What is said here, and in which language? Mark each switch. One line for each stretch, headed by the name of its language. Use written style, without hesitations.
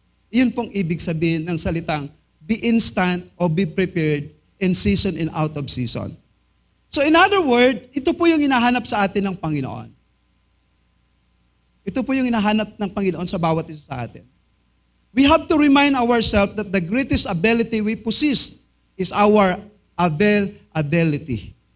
Filipino: Yun pong ibig sabihin ng salitang
English: be instant or be prepared in season and out of season. So in other words,
Filipino: ito po yung hinahanap sa atin ng Panginoon. Ito po yung hinahanap ng Panginoon sa bawat isa sa atin.
English: We have to remind ourselves that the greatest ability we possess is our availability.